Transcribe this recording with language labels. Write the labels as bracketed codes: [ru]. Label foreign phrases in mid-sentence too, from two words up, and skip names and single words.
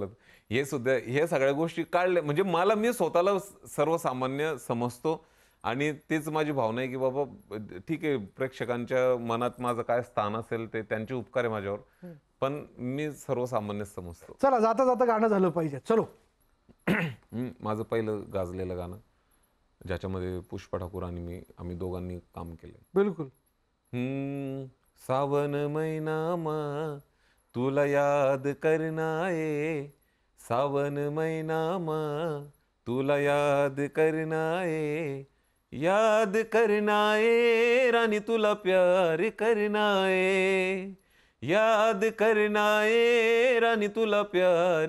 [mr] हे सगळ्या गोष्टी काढल्या म्हणजे मी स्वतःला सर्वसामान्य समजतो आणि तेच माझी भावना आहे की बाबा ठीक आहे, प्रेक्षकांच्या मनात माझं काय स्थान असेल ते त्यांचे उपकार आहे माझ्यावर, पण मी सर्वसामान्य समजतो. चला, जाता जाता गाणं झालं पाहिजे. चलो. माझं पहिलं गाजलेलं गाणं, ज्याच्यामध्ये पुष्पा ठाकूर आणि आम्ही दोघांनी काम केलं. बिलकुल. [ahr] सावन महिनामा तुला याद करनाए, सावन महिनामा तुला याद करनाए, याद करनाए रानी तुला प्यार करनाए, याद करनाए रानी तुला प्यार